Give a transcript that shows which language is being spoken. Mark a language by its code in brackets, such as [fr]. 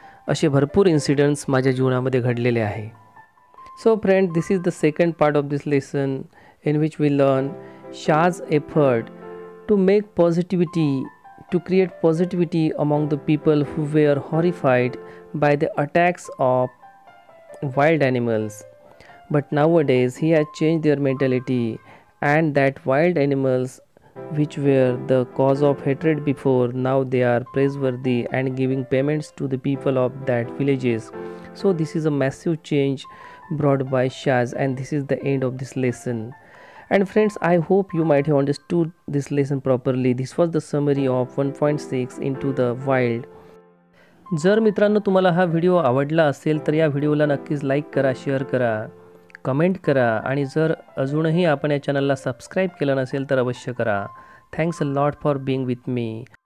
[mr] असे भरपूर इन्सिडेंट्स माझ्या जीवनामध्ये घडलेले आहे. [en] So friend, this is the second part of this lesson in which we learn Shah's effort to make positivity, to create positivity among the people who were horrified by the attacks of wild animals. But nowadays he has changed their mentality, and that wild animals which were the cause of hatred before, now they are praiseworthy and giving payments to the people of that villages. So this is a massive change brought by Shaz, and this is the end of this lesson. And friends, I hope you might have understood this lesson properly. This was the summary of 1.6 into the wild. [mr] जर मित्रांनो तुम्हाला हा video आवडला असेल तर या व्हिडिओला नक्कीच लाईक करा, शेअर करा, कमेंट करा आणि जर अजूनही आपण या चॅनलला सबस्क्राईब केलं नसेल तर अवश्य करा. [en] Thanks a lot for being with me.